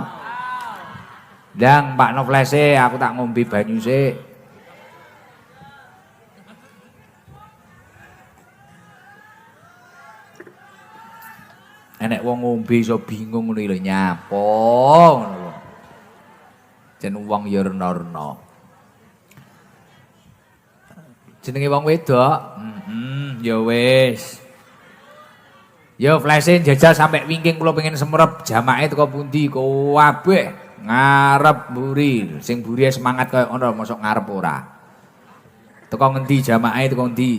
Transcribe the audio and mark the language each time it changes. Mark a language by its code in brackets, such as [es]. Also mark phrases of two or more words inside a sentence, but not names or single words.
[jv] Ndang empakno flashe, aku tak ngombe banyu sik. Enek wong ngombe iso bingung ngono lho nyapa ngono. Jen wong ya rena-rena. Jenenge wong wedok, ya wis. Yo flashe jajal sampai wingking kula pengen semrep jamaah teko pundi kabeh ngarep mburi. Sing mburi semangat kaya ngono mosok ngarep ora. Teko ngendi jamaah teko ngendi?